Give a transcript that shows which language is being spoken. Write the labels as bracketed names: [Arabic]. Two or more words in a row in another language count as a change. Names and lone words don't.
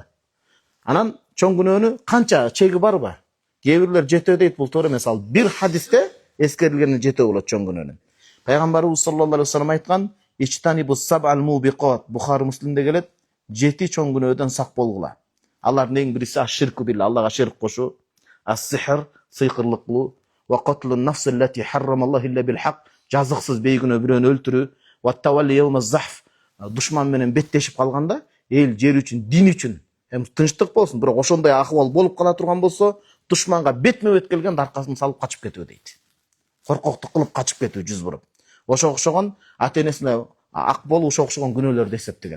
[Kyrgyz] Анан чоң күнөөнү канча чеги барбы? Кээ бирлер жетөө дейт, бул туура эмес. Ал бир хадисте эскерилгени жетөө болот чоң күнөөнүн. Пайгамбарыбыз [Arabic] صلى الله عليه وسلم [Kyrgyz] айткан: [Arabic] "اجتنبوا السبع الموبقات", [Kyrgyz] Бухари Муслимде келет, 7 чоң күнөөдөн сак болгула. Алардын эң бириси [Arabic] الشرك بالله, [Kyrgyz] Аллага ширк кошуу, [Arabic] السحر, сыйкырлык кылуу, وقتل النفس التي حرم الله إلا بالحق, [Kyrgyz] жазыксыз бейгүнөө бирөөнү өлтүрүү, [Arabic] والتولي يوم الزحف, [Kyrgyz] душман менен беттешип калганда, эл жер үчүн, дин үчүн, тынчтык болсун, бирок ошондой акыбал болуп кала турган болсо, душманга бетме-бет келгенде аркасын салып качып кетүү дейт. Коркоктук кылып качып кетүү, жүз буруп. Ошого окшогон ата-энесине ак болуу, ошого окшогон күнөөлөрдү эсептеген.